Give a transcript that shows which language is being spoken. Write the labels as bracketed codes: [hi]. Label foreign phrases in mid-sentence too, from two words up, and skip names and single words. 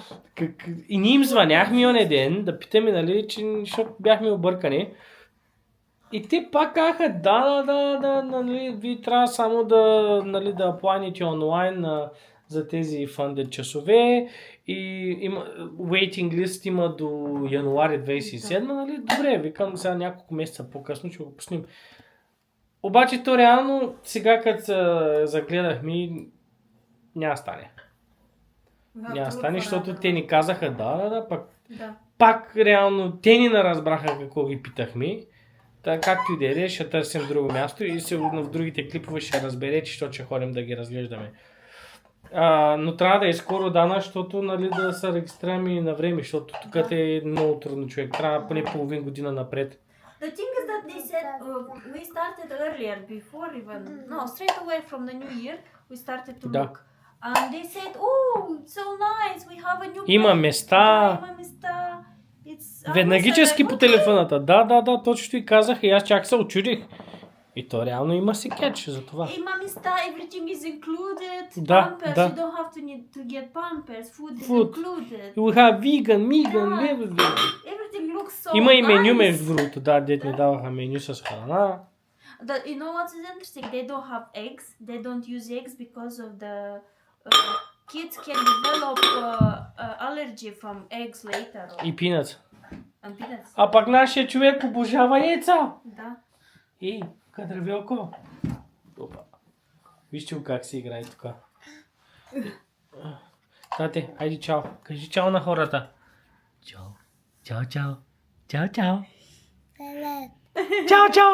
[bg] И ние им звъняхме оня ден да питаме, нали, защото бяхме объркани. И те пак казаха, да, нали, ви трябва само да апланите онлайн за тези funded часове и има [en] waiting list [bg] има до януари 27, нали? Добре, викам сега няколко месеца по-късно, ще го пуснем. Обаче то реално, сега като загледахме, няма стане. Няма стане, защото те ни казаха пак реално те ни наразбраха какво ги питахме. Така както и да е, ще търсим друго място и сигурно в другите клипове ще разберете, защото ще ходим да ги разглеждаме. Но трябва да е скоро, Дана, защото нали, да се регистрираме и на време, защото тук е много трудно, човек. Трябва поне половин година напред. [en] The thing is that they said we started earlier before even straight away from the new year we started to look and they said it's so nice we have a new [bg] Има места. Има места. Веднагически по телефоната. Да, точно и казах и аз чак се очудих. И то реално има си кетч за това. Има места, [en] everything is included. [bg] Да, pampers, да. [en] you don't have to get pampers, food is included. You have vegan, Everything looks so [bg] Има и меню [en] nice. [bg] между другото, да, дет ми даваха меню с храна. [en] You know what is interesting? They don't have eggs. They don't use eggs because of the kids can develop allergy from eggs later. [bg] И пинат. [en] And peanuts. [bg] А пак нашия човек обожава яйца. Да. Ей, кадревелко. Опа. Вижте го как се играе тук. Тате, хайде чао. Кажи чао на хората. Чао. Чао, чао. Чао, чао. Чао, чао.